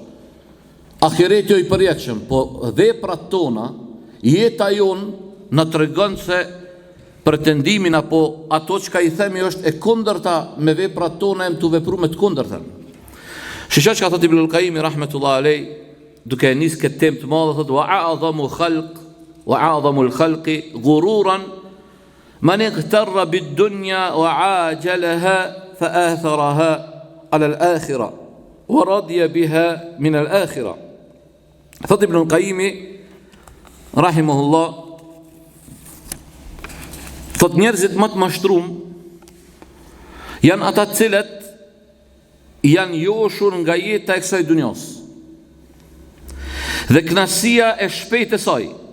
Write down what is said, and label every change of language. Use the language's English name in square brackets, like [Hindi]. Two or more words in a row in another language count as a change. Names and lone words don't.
[Albanian] Ahireti jo i përjetshëm, po veprat tona, jeta jonë na tregon se pretendimin apo ato çka i themi është e kundërta me veprat tona, em tu vepru me të kundërtën. Shishaq ka thot Ibn al-Qayyimi [Arabic] رحمة الله عليه, [Albanian] duke nisë këtë temë të madhe, thot [Arabic] وأعظم الخلق غرورا من اغتر بالدنيا وعاجلها فآثرها على الآخرة ورضي بها من الآخرة. [Albanian] Thot Ibn al-Qayyimi rahimahullah, thot njerëzit më të mashtrum janë ata të cilët janë joshur nga jeta e kësaj dunjos dhe kënaqësia e shpejtë e saj.